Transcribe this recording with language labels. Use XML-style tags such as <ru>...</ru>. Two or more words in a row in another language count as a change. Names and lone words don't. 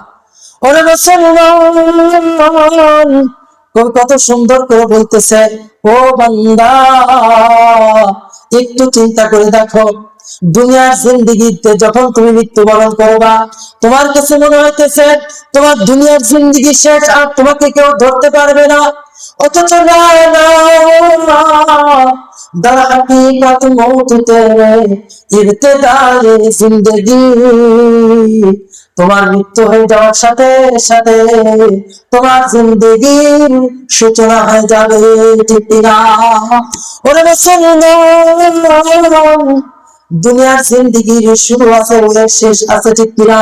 <bn>ওরে মুসলমান, কত সুন্দর করে বলতেছে ও বান্দা, একটু চিন্তা করে দেখো, দুনিয়ার জিন্দেগিতে যখন তুমি মৃত্যুবরণ করবা, তোমার কাছে মনে হইতেছে তোমার দুনিয়ার জিন্দেগি শেষ, আর তোমাকে কেউ ধরতে পারবে না। অথচ না,</bn> <ur>در حقیقت موت تیرے ابتدائے زندگی,</ur> <bn>তোমার মৃত্যু হয়ে যাওয়ার সাথে সাথে তোমার জিন্দেগির সূচনা হয়ে যাবে, ঠিক না? ওরে মুসলমান, দুনিয়ার জিন্দেগির শুরু আছে, ওদের শেষ আছে, ঠিক না?</bn>